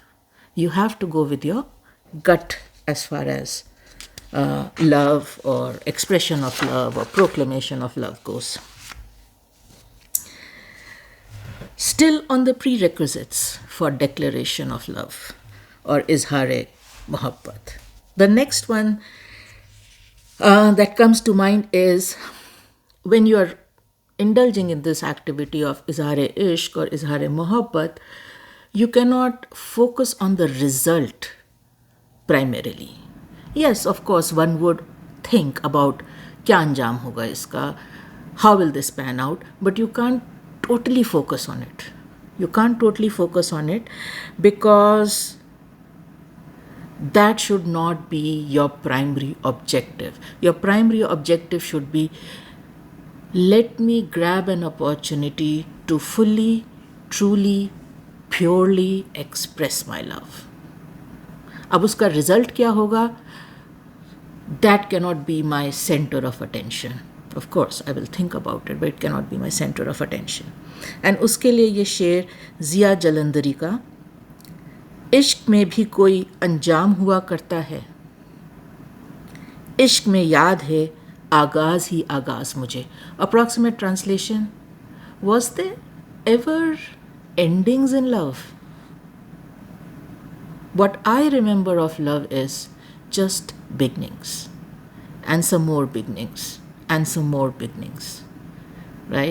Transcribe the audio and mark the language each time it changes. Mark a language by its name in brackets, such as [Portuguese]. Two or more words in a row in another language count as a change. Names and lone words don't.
[English] You have to go with your gut as far as love or expression of love or proclamation of love goes. Still on the prerequisites for declaration of love or [Hindi] इज़हार-ए-मोहब्बत. [English] The next one that comes to mind is, when you are indulging in this activity of [Hindi] इज़हार-ए-इश्क़ [English] or [Hindi] इज़हार-ए-मोहब्बत, [English] you cannot focus on the result primarily. Yes, of course, one would think about [Hindi] क्या अंजाम होगा इसका, [English] how will this pan out, but you can't totally focus on it. You can't totally focus on it because That should not be your primary objective. Your primary objective should be, let me grab an opportunity to fully, truly, purely express my love. [Hindi] अब उसका रिजल्ट क्या होगा, [English] that cannot be my center of attention. Of course, I will think about it, but it cannot be my center of attention. [Hindi] And उसके लिए ये शेर जिया जलंधरी का, इश्क में भी कोई अंजाम हुआ करता है, इश्क में याद है आगाज़ ही आगाज़ मुझे. [English] Approximate translation, was there ever endings in love? What I remember of love is just beginnings and some more beginnings and some more beginnings, right?